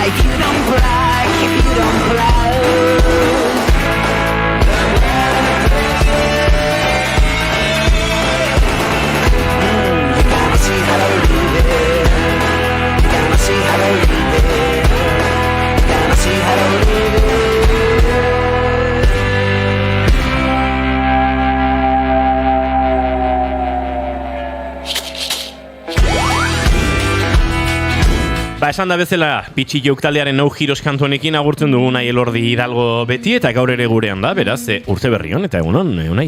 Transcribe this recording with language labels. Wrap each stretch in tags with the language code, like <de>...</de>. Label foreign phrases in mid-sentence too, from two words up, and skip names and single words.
<en>If you don't play, if you don't play. You gotta see how to leave it. You gotta see how to leave it. You gotta see how to leave it.</en> <eu>Ba, esan da bezala, pitxi jouk taldearen nau giros kantuanekin agurtzen dugu Unai Elordi Hidalgo beti, eta gaur ere gurean da, beraz, urte berri hon, eta egunon, Unai.</eu>